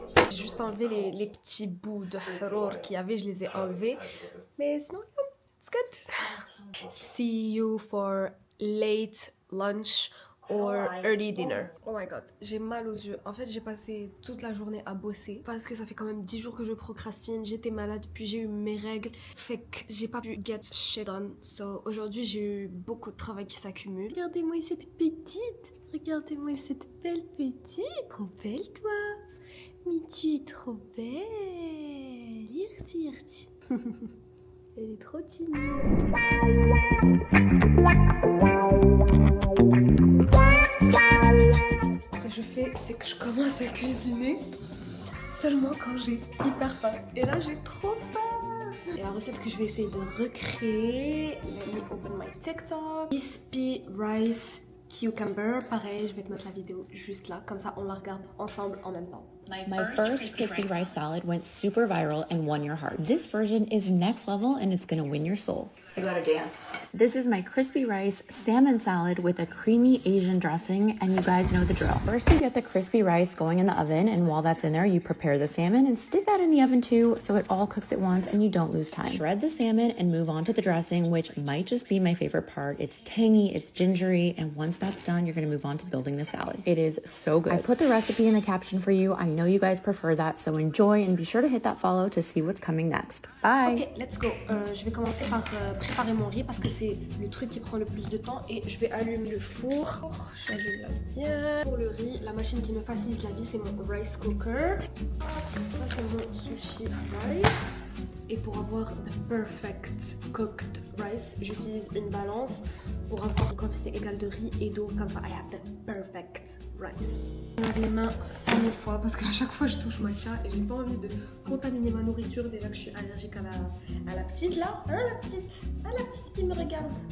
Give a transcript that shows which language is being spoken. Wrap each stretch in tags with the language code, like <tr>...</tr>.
<fr>J'ai juste enlevé les petits bouts de horror qu'il y avait, je les ai enlevés. Mais sinon,</fr> <en>it's good. See you for late lunch or early dinner. Oh my god,</en> <fr>j'ai mal aux yeux. En fait, j'ai passé toute la journée à bosser parce que ça fait quand même 10 jours que je procrastine. J'étais malade, puis j'ai eu mes règles. Fait que j'ai pas pu</fr> <en>get shit done.</en> <fr>So aujourd'hui, j'ai eu beaucoup de travail qui s'accumule. Regardez-moi cette petite. Regardez-moi cette belle petite. Trop belle, toi. Mais tu es trop belle. Irti. Elle est trop timide. Ce que je fais, c'est que je commence à cuisiner seulement quand j'ai hyper faim. Et là, j'ai trop faim. Et la recette que je vais essayer de recréer,</fr> <en>let me open my TikTok.</en> <fr>Crispy rice cucumber. Pareil, je vais te mettre la vidéo juste là. Comme ça, on la regarde ensemble en même temps.</fr> <en>My first crispy rice salad went super viral and won your heart. This version is next level and it's gonna win your soul. I gotta dance. This is my crispy rice salmon salad with a creamy Asian dressing, and you guys know the drill. First, you get the crispy rice going in the oven, and while that's in there, you prepare the salmon and stick that in the oven too, so it all cooks at once and you don't lose time. Shred the salmon and move on to the dressing, which might just be my favorite part. It's tangy, it's gingery, and once that's done, you're gonna move on to building the salad. It is so good. I put the recipe in the caption for you. I know you guys prefer that, so enjoy and be sure to hit that follow to see what's coming next. Bye! Ok, let's go.</en> <fr>Je vais commencer par préparer mon riz parce que c'est le truc qui prend le plus de temps et je vais allumer le four. J'allume la lumière. Pour le riz, la machine qui me facilite la vie, c'est mon rice cooker. Ça, c'est mon sushi rice. Et pour avoir</fr> <en>the perfect cooked rice,</en> <fr>j'utilise une balance pour avoir une quantité égale de riz et d'eau. Comme ça,</fr> <en>I have the perfect rice.</en> <fr>Je lave les mains 100 000 fois parce qu'à chaque fois je touche matcha et j'ai pas envie de contaminer ma nourriture. Déjà que je suis allergique à la petite là. Hein, la petite qui me regarde.</fr>